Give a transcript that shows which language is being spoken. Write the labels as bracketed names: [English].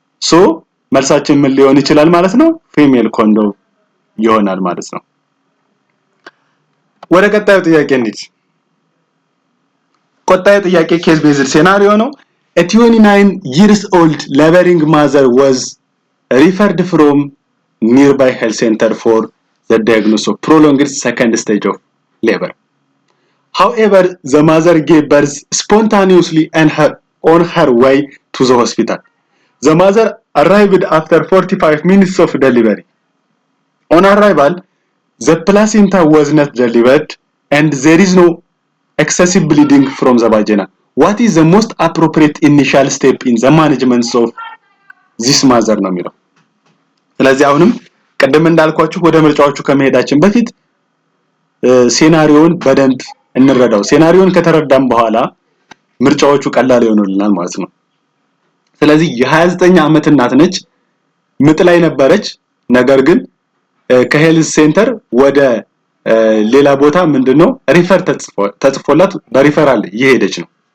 [Amharic] ሶ መልሳችን ምን ሊሆን ይችላል ማለት ነው ፊሜል ኮንዶም ይሆናል ማለት ነው ወደ ቀጣዩ ጥያቄ እንሂድ ቀጣዩ ጥያቄ ኬዝ ቤዝድ ሴናሪዮ ነው [English] A 29 years old laboring mother was referred from nearby health center for the diagnosis of prolonged second stage of labor. However, the mother gave birth spontaneously and on her way to the hospital. The mother arrived after 45 minutes of delivery. On arrival, the placenta was not delivered and there is no excessive bleeding from the vagina. What is the most appropriate initial step in the management of this mother [Amharic] ነው የሚለው። ስለዚህ አሁንም ቀደም እንዳልኳችሁ ወደ ምርጫዎቹ ከመሄዳችን በፊት ሴናሪዮን በደንብ እንረዳው። ሴናሪዮን ከተረዳን በኋላ ምርጫዎቹ ቀላል ይሆኑልናል ማለት ነው። ስለዚህ የ29 ዓመት እናት ነች፣ ምጥ ላይ ነበረች። ነገር ግን ከሄልዝ ሴንተር ወደ ሌላ ቦታ ምንድነው ሪፈር ተጽፎላት በሪፈራል እየሄደች ነው።